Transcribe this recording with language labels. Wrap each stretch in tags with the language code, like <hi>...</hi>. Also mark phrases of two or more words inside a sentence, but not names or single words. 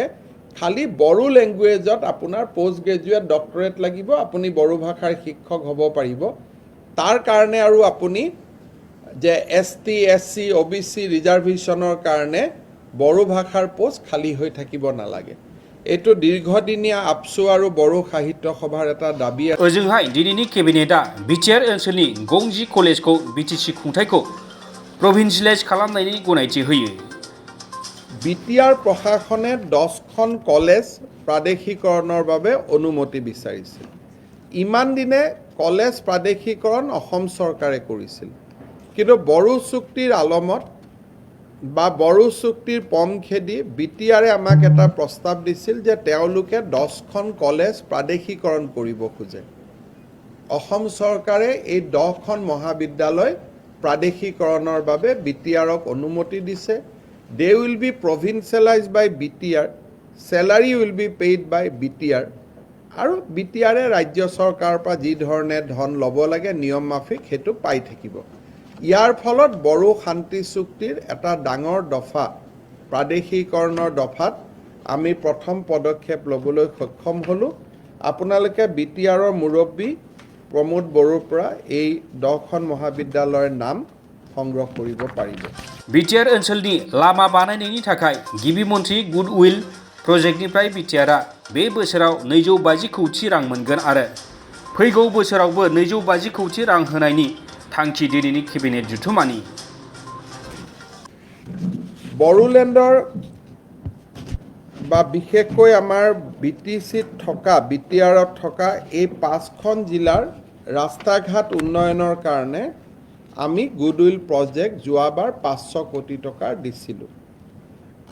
<as>খালি বড়ো লেংগুৱেজত আপোনাৰ</as> <en>post graduate doctorate</en> <as>লাগিব আপুনি বড়ো ভাষাৰ শিক্ষক হ'ব পাৰিব। তাৰ কাৰণে আৰু আপুনি যে ST SC OBC ৰিজাৰ্ভেশ্যনৰ কাৰণে বড়ো ভাষাৰ পোষ্ট খালী হৈ থাকিব নালাগে। এইটো দীৰ্ঘদিনীয়া আপচু আৰু বড়ো সাহিত্য সভাৰ এটা দাবী।</as> <brx>ओजोंहाय दिनैनि केबिनेटआ बिटिआर ओनसोलनि गंजि कलेजखौ बिटिसि खुंथायखौ प्रभिन्सियेलाइज खालामनायनि गनायथि होयो।</brx> <as>বিটিআৰ প্ৰশাসনে 10খন কলেজ প্ৰাদেশিকৰণৰ বাবে অনুমতি বিচাৰিছিল। ইমান দিনে কলেজ প্ৰাদেশিকৰণ অসম চৰকাৰে কৰিছিল। কিন্তু বড়ো চুক্তিৰ আলমত বা বড়ো চুক্তিৰ পম খেদি বিটিআৰে আমাক এটা প্ৰস্তাৱ দিছিল যে তেওঁলোকে 10খন কলেজ প্ৰাদেশিকৰণ কৰিব খোজে। অসম চৰকাৰে এই 10খন মহাবিদ্যালয় প্ৰাদেশিকৰণৰ বাবে বিটিআৰক অনুমতি দিছে।</as> <en>They will be provincialized by BTR. Salary will be paid by BTR.</en> <as>আৰু বিটিআৰে ৰাজ্য চৰকাৰৰ পৰা যি ধৰণে ধন ল'ব লাগে নিয়ম মাফিক সেইটো পাই থাকিব। ইয়াৰ ফলত বড়ো শান্তি চুক্তিৰ এটা ডাঙৰ দফা প্ৰাদেশিকৰণৰ দফাত আমি প্ৰথম পদক্ষেপ ল'বলৈ সক্ষম হ'লোঁ। আপোনালোকে বিটিআৰৰ মুৰব্বী প্ৰমোদ বড়োৰ পৰা এই 10খন মহাবিদ্যালয়ৰ নাম সংগ্ৰহ কৰিব পাৰিব।</as> <brx>बिटिआर ओनसोलनि लामा बानायनायनि थाखाय गिबि मन्थ्रि</brx> <en>goodwill project</en> <brx>बिटिआरआ बे बोसोराव 250 कौटि रां मोनगोन आरो फैगौ बोसोरावबो 250 कौटि रां होनायनि थांखि दिनैनि केबिनेट जथुम्मानि।</brx> <as>বড়োলেণ্ডৰ বা বিশেষকৈ আমাৰ BTCত থকা বিটিআৰত থকা এই 5খন জিলাৰ ৰাস্তা ঘাট উন্নয়নৰ কাৰণে আমি</as> <en>goodwill project</en> <as>যোৱাবাৰ 500 কোটি টকাৰ দিছিলোঁ।</as>